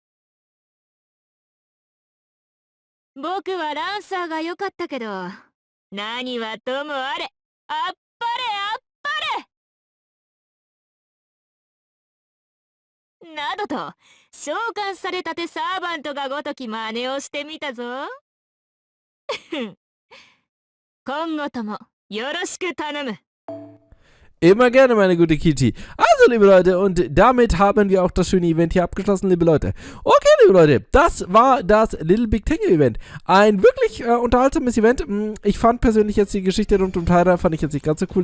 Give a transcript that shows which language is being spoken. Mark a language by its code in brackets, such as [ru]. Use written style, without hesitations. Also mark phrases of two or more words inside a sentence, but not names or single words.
[ja] 僕はランサーが良かったけど、何はともあれ、あっぱれあっぱれなどと、召喚されたてサーバントがごとき真似をしてみたぞ。今後ともよろしく頼む。 [de] Immer gerne, meine gute Kichi. Also, liebe Leute, und damit haben wir auch das schöne Event hier abgeschlossen, liebe Leute. Okay, liebe Leute, das war das Little Big Tengu Event. Ein wirklich unterhaltsames Event. Ich fand persönlich jetzt die Geschichte rund um Tyra, fand ich jetzt nicht ganz so cool.